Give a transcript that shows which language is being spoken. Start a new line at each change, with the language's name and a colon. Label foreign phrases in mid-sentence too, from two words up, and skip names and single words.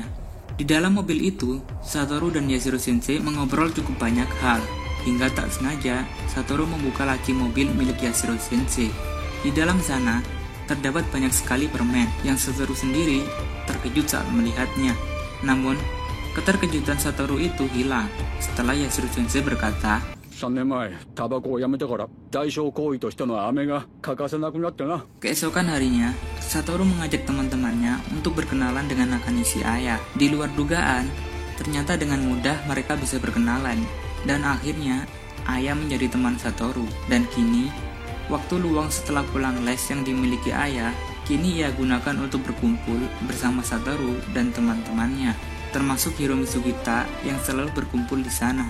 Indonesian: Di dalam mobil itu, Satoru dan Yashiro Sensei mengobrol cukup banyak hal, hingga tak sengaja Satoru membuka laci mobil milik Yashiro Sensei. Di dalam sana, terdapat banyak sekali permen yang Satoru sendiri terkejut saat melihatnya. Namun, keterkejutan Satoru itu hilang setelah Yashiro Sensei berkata,
Japanese: 3年前、タバコをやめてから代償行為としての飴が欠かせなくなってな。
Indonesian: Keesokan harinya, Satoru mengajak teman-temannya untuk berkenalan dengan Nakanishi Aya. Di luar dugaan, ternyata dengan mudah mereka bisa berkenalan. Dan akhirnya, Aya menjadi teman Satoru. Dan kini, waktu luang setelah pulang les yang dimiliki Aya, kini ia gunakan untuk berkumpul bersama Satoru dan teman-temannya, termasuk Hiromi Sugita yang selalu berkumpul di sana.